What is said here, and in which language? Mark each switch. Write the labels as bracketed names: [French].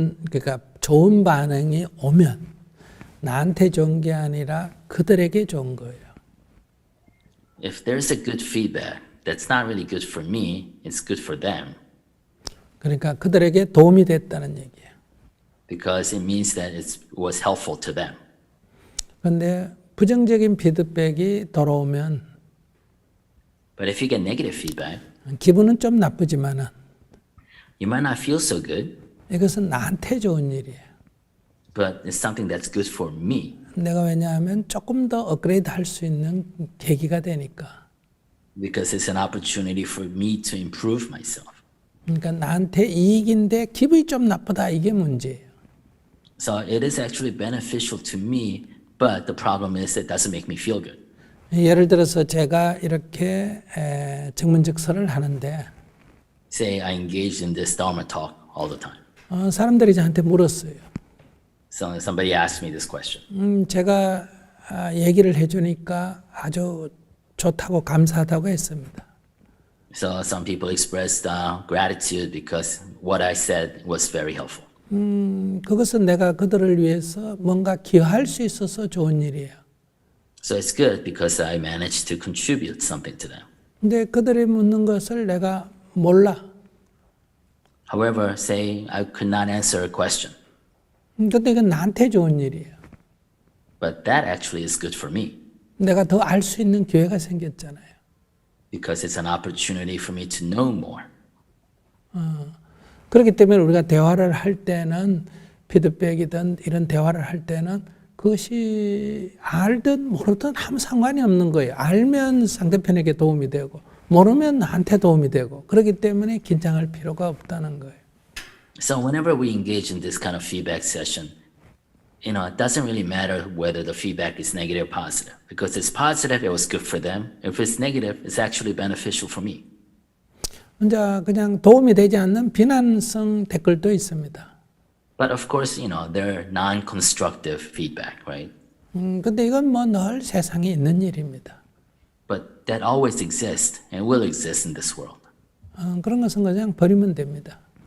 [Korean] 그러니까 좋은 반응이 오면 나한테 좋은 게 아니라 그들에게 좋은 거예요. [English] If there's a good feedback, that's not really good for me, it's good for them. [Korean] 그러니까 그들에게 도움이 됐다는 얘기예요. [English] Because it means that it was helpful to them. [Korean] 그런데 부정적인 피드백이 돌아오면 [English] But if you get negative feedback, [Korean] 기분은 좀 나쁘지만은 [English] you might not feel so good, [Korean] 이것은 나한테 좋은 일이에요. [English] but it's something that's good for me. [Korean] 내가 왜냐하면 조금 더 업그레이드 할 수 있는 계기가 되니까. [English] Because it's an opportunity for me to improve myself. [Korean] 그러니까 나한테 이익인데 기분이 좀 나쁘다 이게 문제예요. [English] So it is actually beneficial to me, but the problem is it doesn't make me feel good. [Korean] 예를 들어서 제가 이렇게 정문직설을 하는데 [English] Say I engage in this Dharma talk all the time. [Korean] 사람들이 저한테 물었어요. [English] So somebody asked me this question. [Korean] 제가 얘기를 해주니까 아주 좋다고 감사하다고 했습니다. [English] So some people expressed gratitude because what I said was very helpful. [Korean] 그것은 내가 그들을 위해서 뭔가 기여할 수 있어서 좋은 일이에요. [English] So it's good because I managed to contribute something to them. [Korean] 근데 그들이 묻는 것을 내가 몰라. [English] However, say I could not answer a question, [Korean] 근데 이건 나한테 좋은 일이에요. [English] but that actually is good for me [Korean] 내가 더 알 수 있는 기회가 생겼잖아요. [English] because it's an opportunity for me to know more. [Korean] 그렇기 때문에 우리가 대화를 할 때는 피드백이든 이런 대화를 할 때는 그것이 알든 모르든 아무 상관이 없는 거예요. 알면 상대편에게 도움이 되고 모르면 나한테 도움이 되고 그렇기 때문에 긴장할 필요가 없다는 거예요. [English] So whenever we engage in this kind of feedback session, it doesn't really matter whether the feedback is negative or positive. Because it's positive, it was good for them. If it's negative, it's actually beneficial for me. [Korean] 혼자 그냥 도움이 되지 않는 비난성 댓글도 있습니다. [English] But of course, they're non-constructive feedback, right? [Korean] 근데 이건 뭐 늘 세상에 있는 일입니다. [English] But that always exists and will exist in this world. [Korean] 그런 것은 그냥 버리면 됩니다.